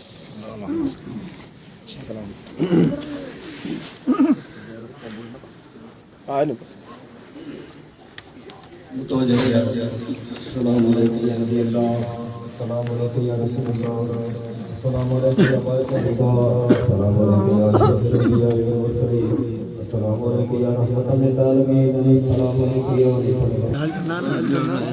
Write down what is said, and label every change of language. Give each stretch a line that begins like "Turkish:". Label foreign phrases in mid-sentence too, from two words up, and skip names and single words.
Arabic: السلام عليكم يا نبي الله، السلام عليكم يا رسول الله، السلام عليكم يا مولى، السلام عليكم يا أشرف الأنبياء والمرسلين، السلام عليكم يا رحمة للعالمين، السلام عليكم يا